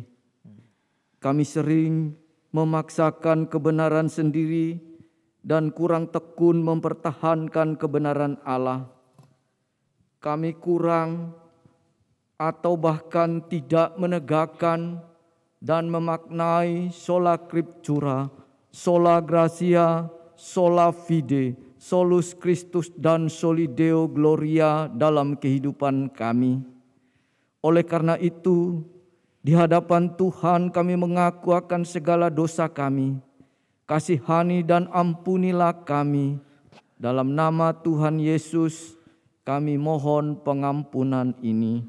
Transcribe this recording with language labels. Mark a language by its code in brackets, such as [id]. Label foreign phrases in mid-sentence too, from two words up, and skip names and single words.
[id] Kami sering memaksakan kebenaran sendiri dan kurang tekun mempertahankan kebenaran Allah. Kami kurang atau bahkan tidak menegakkan dan memaknai [la] sola scriptura, sola gratia, sola fide, solus Christus [id] dan [la] soli Deo gloria [id] dalam kehidupan kami. Oleh karena itu, di hadapan Tuhan kami mengaku akan segala dosa kami. Kasihani dan ampunilah kami. Dalam nama Tuhan Yesus kami mohon pengampunan ini.